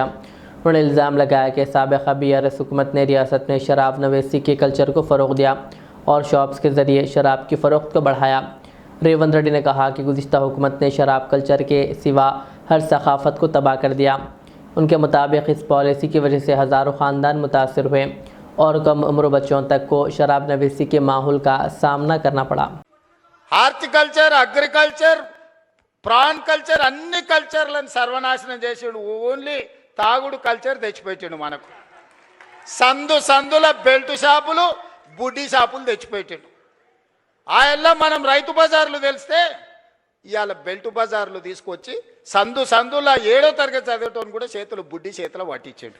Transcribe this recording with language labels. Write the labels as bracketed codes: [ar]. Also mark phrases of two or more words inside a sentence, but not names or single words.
[ur] انہوں نے الزام لگایا کہ سابقہ BRS حکومت نے ریاست میں شراب نویسی کے کلچر کو فروغ دیا اور شاپس کے ذریعے شراب کی فروخت کو بڑھایا۔ ریونت ریڈی نے کہا کہ گزشتہ حکومت نے شراب کلچر کے سوا ہر ثقافت کو تباہ کر دیا۔ ان کے مطابق اس پالیسی کی وجہ سے ہزاروں خاندان متاثر ہوئے اور کم عمر بچوں تک کو شراب نویسی کے ماحول کا سامنا کرنا پڑا۔ [en] horticulture, agriculture, prawn culture [te] అన్ని కల్చర్లను సర్వనాశనం చేసాడు. ఓన్లీ తాగుడు కల్చర్ తెచ్చిపెట్టాడు మనకు. సందుల బెల్ట్ షాపులు, బుడ్డి షాపులు తెచ్చిపెట్టాడు. ఆయల్లా మనం రైతు బజార్లు తెలిస్తే ఇవాళ బెల్ట్ బజార్లు తీసుకొచ్చి సందుల 7వ తరగతి చదివేటోని కూడా చేతులు బుడ్డి చేతులు పట్టించాడు.